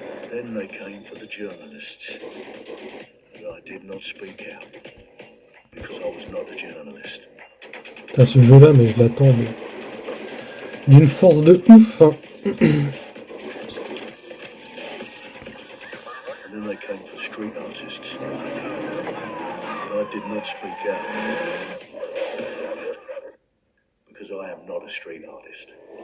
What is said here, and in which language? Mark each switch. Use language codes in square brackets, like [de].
[en] Then they came for the journalists. But I did not speak out because I was not a journalist. [fr] Putain, ce jeu-là, mais je l'attends, mais d'une force de ouf. Hein. [en] And then they came for street artists. But I did not speak out because I am not a street artist.